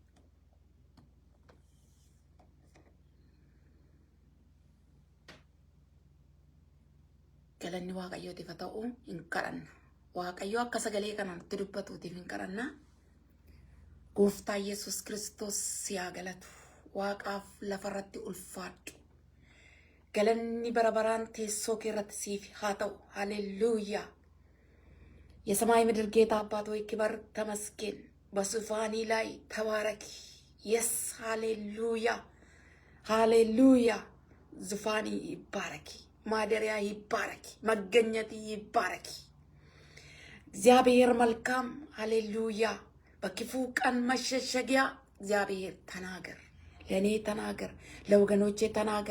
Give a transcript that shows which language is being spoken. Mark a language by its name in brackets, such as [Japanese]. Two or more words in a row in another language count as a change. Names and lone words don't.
[Oromo] Galanni Waaqayyootiif haa ta'u. Hin kadhanna. Waaqayyo akka sagalee kana nutti dubbatuutiif hin kadhanna. Gooftaa Yesuus Kiristoos siyaa galatu. Waaqaaf lafarratti ulfaadhu. galanni barabaraan teessoo keerratti siif haa ta'u። [Amharic] ሃሌሉያ። የሰማይ ምድር ጌታ አባት ሆይ ክብር ተመስገን። በዙፋኒ ላይ ተባረኪ። የስ ሃሌሉያ ሃሌሉያ። ዙፋኒ ይባረኪ፣ ማደሪያ ይባረኪ፣ መገኘት ይባረኪ። እግዚአብሔር መልካም። ሃሌሉያ። በክፉ ቀን መሸሸጊያ እግዚአብሔር ተናገር። ለእኔ ተናገር፣ ለወገኖቼ ተናገር፣